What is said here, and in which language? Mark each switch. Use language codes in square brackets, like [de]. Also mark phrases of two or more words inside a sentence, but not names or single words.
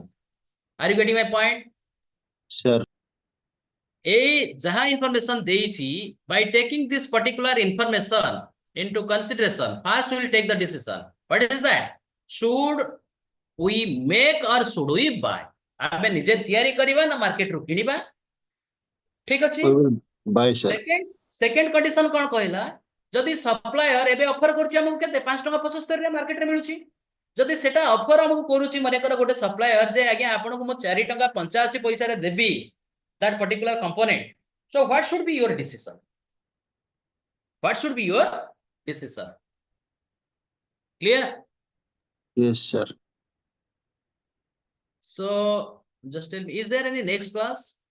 [en] Are you getting my point? Sir. [or] ଏ ଯାହା ଇନଫର୍ମେସନ୍ ଦେଇଛି, [en] by taking this particular information into consideration, first we will take the decision. What is that? Should we make or should we buy? [or] ଆମେ ନିଜେ ତିଆରି କରିବା ନା ମାର୍କେଟ ରୁ କିଣିବା. ଠିକ ଅଛି? [en] We will buy, sir. second condition [or] କଣ କହିଲା? ଯଦି ସପ୍ଲାୟର ଏବେ ଅଫର କରୁଛି ଆମକୁ କେତେ 5 ଟଙ୍କା 75 ରେ ମାର୍କେଟ ରେ ମିଳୁଛି, ଯଦି ସେଟା ଅଫର ଆମକୁ କରୁଛି ମାନେ କି ଗୋଟେ ସପ୍ଲାୟର ଯେ ଆଜ୍ଞା ଆପଣଙ୍କୁ ମୁଁ 4 ଟଙ୍କା 85 ପଇସା ରେ ଦେବି [en] that particular component, so what should be your decision? What should be your decision? Clear? Yes, sir. So just tell me, is there any next class?